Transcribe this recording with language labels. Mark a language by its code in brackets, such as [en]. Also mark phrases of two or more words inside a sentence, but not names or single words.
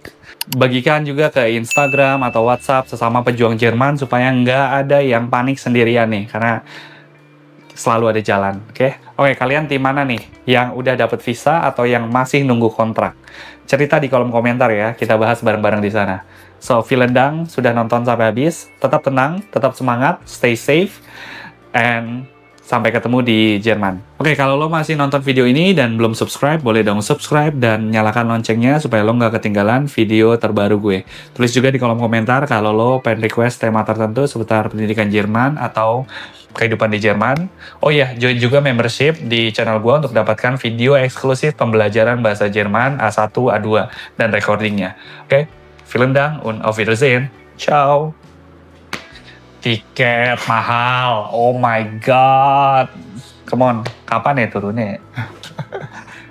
[id] Bagikan juga ke Instagram atau WhatsApp sesama pejuang Jerman supaya nggak ada yang panik sendirian nih, karena selalu ada jalan, oke? Kalian tim mana nih? Yang udah dapet visa atau yang masih nunggu kontrak? Cerita di kolom komentar ya, kita bahas bareng-bareng di sana. So, [de] vielen Dank [id] sudah nonton sampai habis. Tetap tenang, tetap semangat, [en] stay safe, and [id] sampai ketemu di Jerman. Oke, kalau lo masih nonton video ini dan belum subscribe, boleh dong subscribe dan nyalakan loncengnya supaya lo nggak ketinggalan video terbaru gue. Tulis juga di kolom komentar kalau lo pengen request tema tertentu seputar pendidikan Jerman atau kehidupan di Jerman. Oh iya, join juga membership di channel gue untuk dapatkan video eksklusif pembelajaran bahasa Jerman A1, A2, dan recordingnya. Oke, [de] vielen Dank und auf Wiedersehen. Ciao. [id] Tiket mahal, [en] oh my god. Come on, [id] kapan ya turunnya?